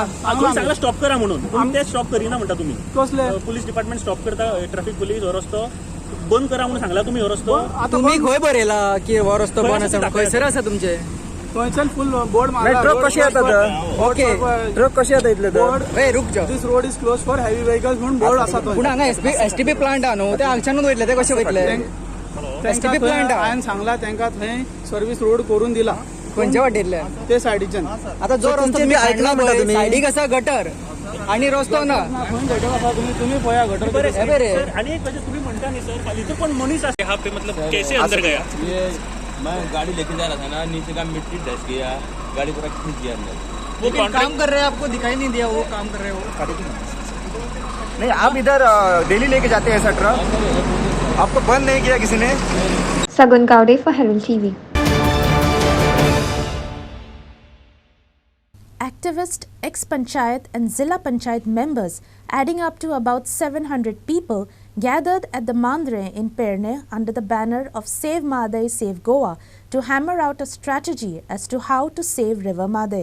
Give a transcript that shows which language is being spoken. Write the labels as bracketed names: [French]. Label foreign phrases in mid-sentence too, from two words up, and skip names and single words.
[Konkani] तुम्ही सांगला स्टॉप करा म्हणून तुम्ही ते स्टॉप करिना म्हणता तुम्ही कसले [English] police department [Konkani] स्टॉप करता [English] traffic police [Konkani] हो रस्तो बंद करा म्हणून सांगला तुम्ही हो रस्तो तुम्ही खंय बरयला की हो रस्तो बंद आसा खंयसर आसा तुमचे थंयच्यान फुल बोर्ड मारला ट्रक कशी येतात ओके ट्रक कशी येता इतले [Hindi] ए रुक जा [English] this road is close for heavy vehicles [Konkani] म्हणून बोर्ड आसा तो पूण हांगा [English] STP plant [Konkani] हा न्हू ते हांगच्यानूच वयतले ते कशे वयतले [English] STP plant [Konkani] हांवें सांगला तांकां थंय [English] service road [Konkani] करून दिला खंयचे वाटेतले ते सायडीच्यान आता जो रस्तो तुम्ही खणला पळय सायडीक आसा गटर आणि रस्तो ना गटर आसा तुम्ही पळया गटर बरे आणि एक गोष्ट तुम्ही म्हणता न्ही सर इथे पण मनीस आहे [Hindi] हा पे मतलब कैसे अंदर गया मैं गाड़ी लेके जा रहा था ना, नीचे का मिट्टी डस गया, गाड़ी पूरा खींच गया अंदर। वो काम कर रहे हैं, आपको दिखाई नहीं दिया वो काम कर रहे हो? नहीं, आप इधर डेली लेके जाते हैं ऐसा ट्रक, आपको बंद नहीं किया किसी ने? [English] Sagun Gowde for Herald TV. Activist, ex-panchayat and Zilla Panchayat members, adding up to about 700 people, gathered at the Mandre in Perne under the banner of Save Madai, Save Goa to hammer out a strategy as to how to save River Madai.